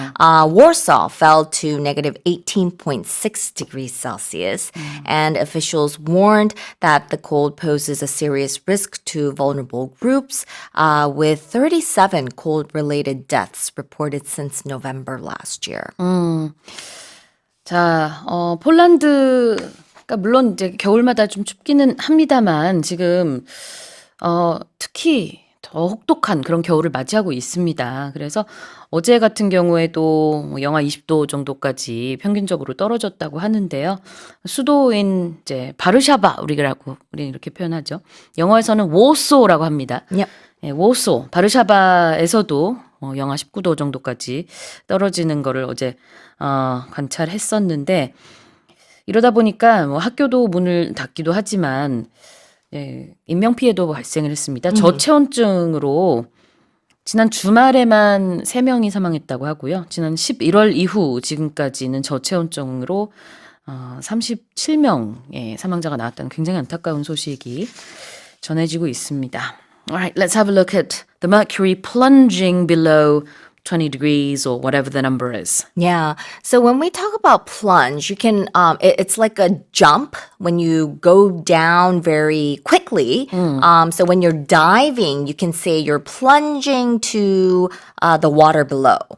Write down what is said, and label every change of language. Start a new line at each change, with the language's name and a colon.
English: Warsaw fell to negative 18.6 degrees Celsius, and officials warned that the cold poses a serious risk to vulnerable groups, with 37 cold-related deaths reported since November last year.
Korean: 자, 폴란드가 물론 이제 겨울마다 좀 춥기는 합니다만 지금 특히 더 혹독한 그런 겨울을 맞이하고 있습니다. 그래서 어제 같은 경우에도 뭐 영하 20도 정도까지 평균적으로 떨어졌다고 하는데요. 수도인 이제 바르샤바 우리는 이렇게 표현하죠. 영어에서는 워소라고 합니다.
English: Yep.
Korean: 예, 워소, 바르샤바에서도 영하 19도 정도까지 떨어지는 거를 어제 관찰했었는데 이러다 보니까 뭐 학교도 문을 닫기도 하지만 예, 인명피해도 발생을 했습니다. 저체온증으로 지난 주말에만 3명이 사망했다고 하고요. 지난 11월 이후 지금까지는 저체온증으로 37명의 사망자가 나왔다는 굉장히 안타까운 소식이 전해지고 있습니다.
English: Alright, let's have a look at the mercury plunging below 20 degrees or whatever the number is. Yeah. So when we talk about plunge, you can, it's like a jump when you go down very quickly. So when you're diving, you can say you're plunging to the water below.